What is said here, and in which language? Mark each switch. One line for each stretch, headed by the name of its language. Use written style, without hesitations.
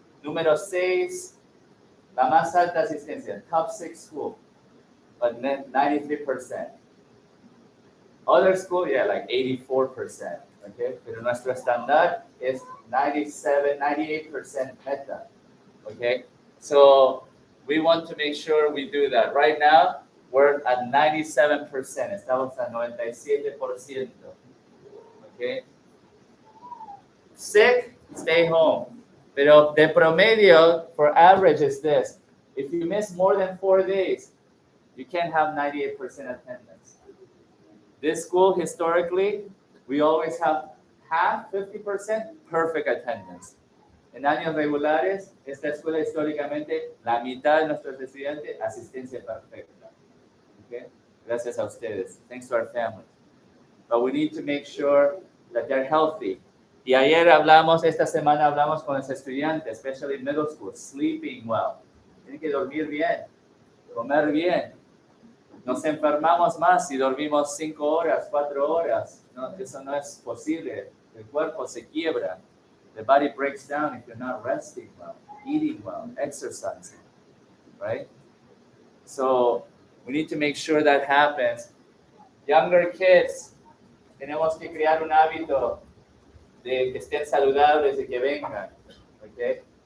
Spanish: Número 6, la más alta asistencia,
English: top 6 school, but 93%. Other school, yeah, like 84%, okay?
Spanish: Pero nuestro estándar es 97, 98% meta, okay?
English: So we want to make sure we do that. Right now, we're at 97%, estamos at 97%, okay? Sick, stay home.
Spanish: Pero de promedio,
English: for average is this. If you miss more than 4 days, you can't have 98% attendance. This school, historically, we always have half, 50%, perfect attendance.
Spanish: En años regulares, esta escuela históricamente, la mitad de nuestros estudiantes, asistencia perfecta.
English: Okay?
Spanish: Gracias a ustedes.
English: Thanks to our families. But we need to make sure that they're healthy.
Spanish: Y esta semana hablamos con los estudiantes,
English: especially middle school, sleeping well.
Spanish: Tienen que dormir bien, comer bien. Nos enfermamos más si dormimos 5 horas, 4 horas. No, eso no es posible. El cuerpo se quiebra.
English: The body breaks down if you're not resting well, eating well, exercising, right? So we need to make sure that happens. Younger kids,
Spanish: tenemos que crear un hábito de que estén saludables y que vengan, okay?